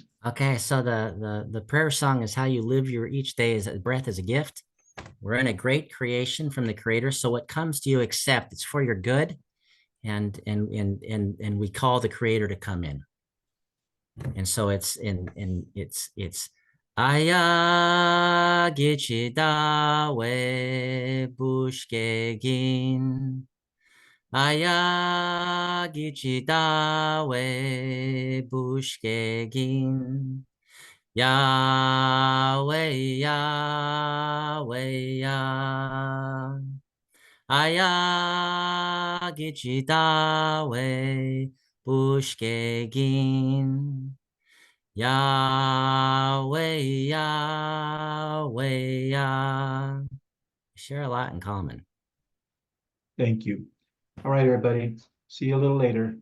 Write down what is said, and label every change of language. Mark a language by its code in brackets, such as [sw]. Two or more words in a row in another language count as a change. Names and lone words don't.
[en] Okay, so the prayer song is how you live your each day as a breath as a gift. We're in a great creation from the Creator, so what comes to you, accept. It's for your good, and we call the Creator to come in. And so it's [oj] Aya gichida we bushkegin. Aya gichida we bushkegin. Yahweh, Yahweh, Yah. Aya gichida we bushkegin. Yahweh, Yahweh, Yah. [en] Share a lot in common. Thank you. All right, everybody. See you a little later.